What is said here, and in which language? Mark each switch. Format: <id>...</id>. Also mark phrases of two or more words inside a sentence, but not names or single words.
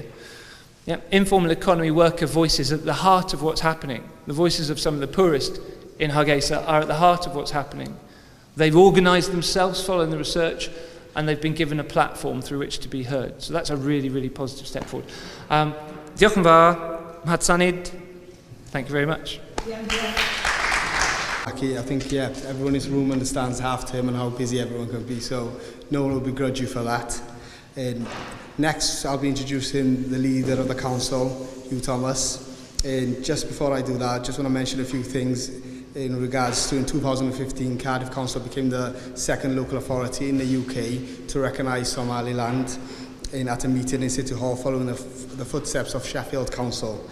<en>Yeah, informal economy worker voices at the heart of what's happening. The voices of some of the poorest in Hargeisa are at the heart of what's happening. They've organised themselves following the research, and they've been given a platform through which to be heard. So that's a really, really positive step forward.</en> <cy>Diolch yn fawr,</cy> <so>Mahadsanid.</so> <en>Thank you very much. I think, yeah, everyone in this room understands half-term and how busy everyone can be, so no one will begrudge you for that. Next, I'll be introducing the leader of the council, Hugh Thomas. And just before I do that, I just want to mention a few things in regards to, in 2015, Cardiff Council became the second local authority in the UK to recognise Somaliland at a meeting in City Hall following the footsteps of Sheffield Council.</en>